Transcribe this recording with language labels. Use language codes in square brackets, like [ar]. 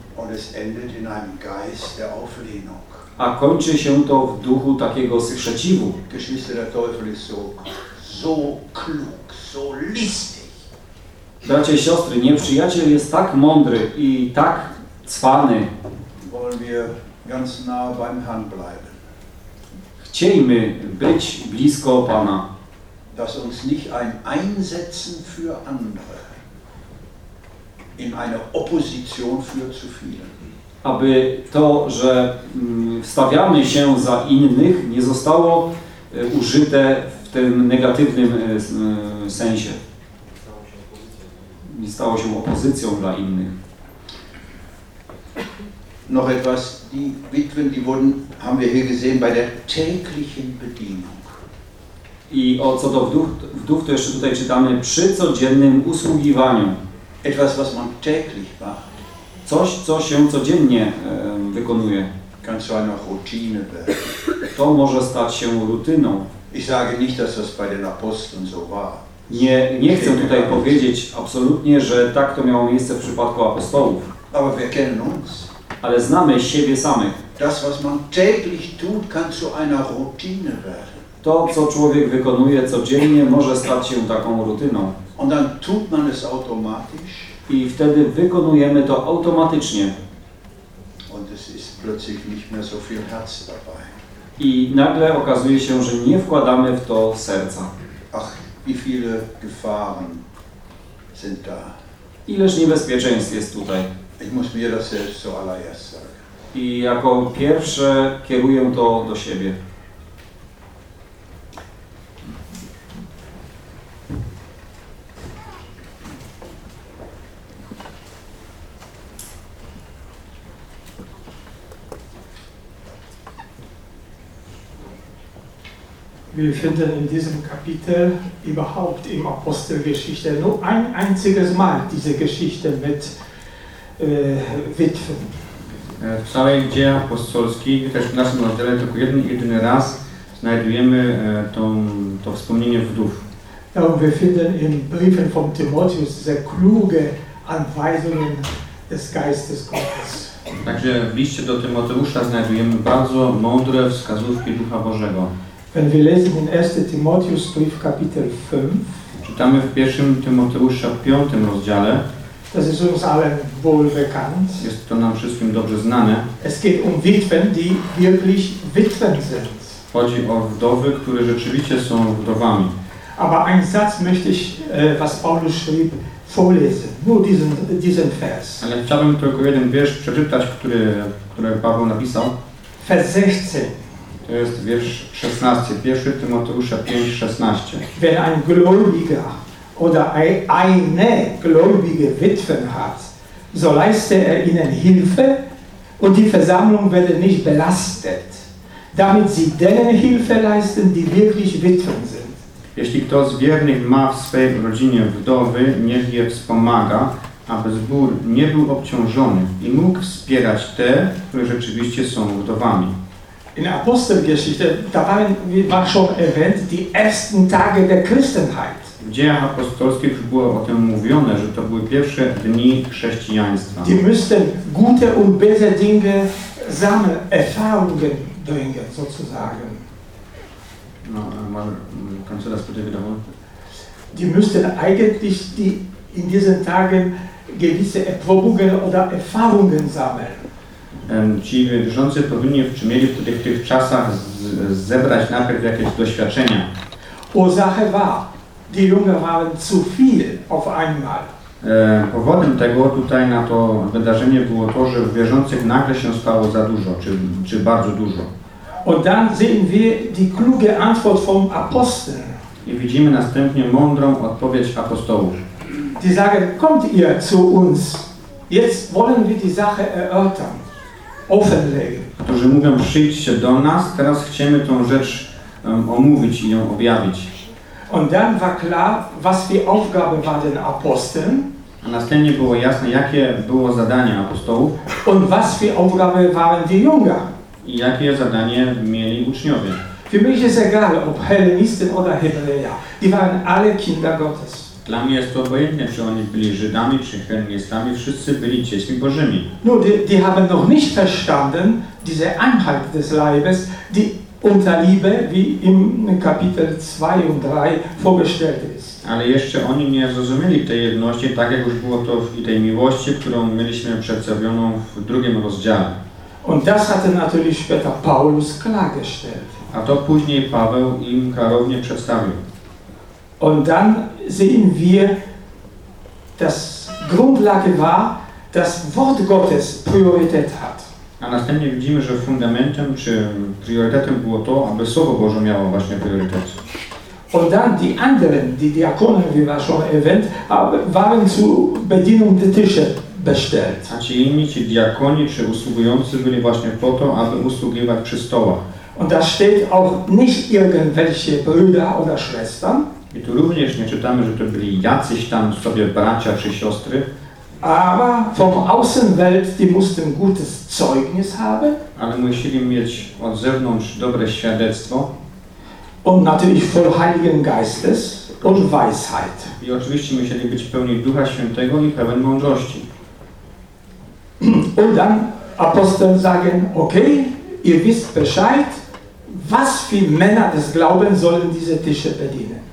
[de] Und es endet in einem Geist der Auflehnung. [pl] A kończy się to w duchu takiego sprzeciwu. [de] Geschwister, der Teufel ist so, so klug, so listig. [pl] Bracia i siostry, nieprzyjaciel jest tak mądry i tak cwany. [de] Wollen wir ganz nah beim Herrn bleiben. [pl] Chciejmy być blisko Pana. [de] Dass uns nicht ein Einsetzen für andere in eine Opposition führt zu vielen. [pl] Aby to, że wstawiamy się za innych, nie zostało użyte w tym negatywnym sensie. Nie stało się opozycją dla innych. [de] Noch etwas, die Witwen, die wurden, haben wir hier gesehen, bei der täglichen Bedienung. [pl] I o co do wdów, to jeszcze tutaj czytamy, przy codziennym usługiwaniu. [de] Etwas, was man täglich macht. [pl] Coś, co się codziennie wykonuje. [de] Kann zu einer Routine werden. [pl] To może stać się rutyną. [de] Ich sage nicht, dass das bei den Aposteln so war. [pl] Nie chcę tutaj powiedzieć absolutnie, że tak to miało miejsce w przypadku apostołów. [de] Aber wir kennen uns. [pl] Ale znamy siebie samych. [de] Das, was man täglich tut, kann zu einer Routine werden. [pl] To, co człowiek wykonuje codziennie, może stać się taką rutyną. [de] Und dann tut man es automatisch. [pl] I wtedy wykonujemy to automatycznie. [de] Und es ist plötzlich nicht mehr so viel Herz dabei. [pl] I nagle okazuje się, że nie wkładamy w to serca. [de] Ach, wie viele Gefahren sind da. [pl] Ileż niebezpieczeństw jest tutaj. [de] Ich muss mir das selbst zuallererst sagen. [pl] I jako pierwsze kieruję to do siebie. [de] Wir finden in diesem Kapitel überhaupt im Apostelgeschichte nur ein einziges Mal diese Geschichte mit Witwen. [pl] W całej Dziejach Apostolskich, też w naszym rozdziale, tylko jeden jedyny raz znajdujemy to wspomnienie wdów. [de] Ja, wir finden in Briefen von Timotheus sehr kluge Anweisungen des Geistes Gottes. [pl] Także w liście do Tymoteusza znajdujemy bardzo mądre wskazówki Ducha Bożego. [de] Wenn wir lesen in 1. Timotheus Brief Kapitel 5. [pl] Czytamy w 1. Tymoteusza 5. rozdziale. [de] Das ist uns allen wohl bekannt. [pl] Jest to nam wszystkim dobrze znane. [de] Es geht um Witwen, die wirklich Witwen sind. [pl] Chodzi o wdowy, które rzeczywiście są wdowami. [de] Aber einen Satz möchte ich, was Paulus schrieb, vorlesen. Nur diesen Vers. [pl] Ale chciałbym tylko jeden wiersz przeczytać, który Paweł napisał. [de] Vers 16. [pl] To jest wiersz 16, 1 Tymoteusza 5:16. [de] Wenn ein Gläubiger oder eine gläubige Witwen hat, so leiste er ihnen Hilfe und die Versammlung werde nicht belastet, damit sie denen Hilfe leisten, die wirklich Witwen sind. [pl] Jeśli kto z wiernych ma w swej rodzinie wdowy, niech je wspomaga, aby zbór nie był obciążony i mógł wspierać te, które rzeczywiście są wdowami. [de] In der Apostelgeschichte, da war schon erwähnt, die ersten Tage der Christenheit. [pl] W Dziejach Apostolskich było o tym mówione, że to były pierwsze dni chrześcijaństwa. [de] Die müssten gute und böse Dinge sammeln, Erfahrungen bringen, sozusagen. No, mal, kannst du das bitte wiederholen? Die müssten eigentlich in diesen Tagen gewisse Erprobungen oder Erfahrungen sammeln. [pl] Ci wierzący powinni, czy mieli wtedy w tych czasach zebrać najpierw jakieś doświadczenia. [de] Ursache war, die Jünger waren zu viel auf einmal. [pl] Powodem tego tutaj na to wydarzenie było to, że wierzących nagle się stało za dużo, czy bardzo dużo. [de] Und dann sehen wir die kluge Antwort vom Apostel. [pl] I widzimy następnie mądrą odpowiedź apostołów. [de] Die sagen, kommt ihr zu uns, jetzt wollen wir die Sache erörtern. [pl] Którzy mówią, przyjdźcie do nas, teraz chcemy tą rzecz omówić i ją objawić. [de] Und dann war klar, was die Aufgabe war den Aposteln. [pl] A następnie było jasne, jakie było zadanie apostołów. [de] Und was die Aufgabe waren die Jünger. [pl] I jakie zadanie mieli uczniowie. [de] Für mich ist egal, ob Hellenisten oder Hebräer. Die waren alle Kinder Gottes. [pl] Dla mnie jest to obojętne, czy oni byli Żydami, czy Hellenistami. Wszyscy byli dziećmi Bożymi. [de] No, die haben noch nicht verstanden, diese Einheit des Leibes, die unter Liebe, wie im Kapitel 2 und 3 vorgestellt ist. [pl] Ale jeszcze oni nie zrozumieli tej jedności, tak jak już było to w tej miłości, którą mieliśmy przedstawioną w drugim rozdziale. [de] Und das hatte natürlich später Paulus klargestellt. [pl] A to później Paweł im klarownie przedstawił. [de] Und dann sehen wir, dass Grundlage war, dass Wort Gottes Priorität hat. [pl] A następnie widzimy, że fundamentem czy priorytetem było to, aby Słowo Boże miało właśnie priorytet. [de] Und dann die anderen, die Diakone, wie war schon erwähnt, waren zur Bedienung der Tische bestellt. [pl] A ci inni, ci diakoni, czy usługujący byli właśnie po to, aby usługiwać przy stołach. [de] Und da steht auch nicht irgendwelche Brüder oder Schwestern. [pl] I tu również nie czytamy, że to byli jacyś tam sobie bracia czy siostry. [de] Aber vom Außenwelt, die mussten gutes Zeugnis haben. [pl] Ale musieli mieć od zewnątrz dobre świadectwo. [de] Und natürlich voll Heiligen Geistes und Weisheit. [pl] I oczywiście musieli być pełni Ducha Świętego i pełen mądrości. [de] Und dann Apostel sagen, okay, ihr wisst Bescheid, was für Männer des Glaubens sollen diese Tische bedienen.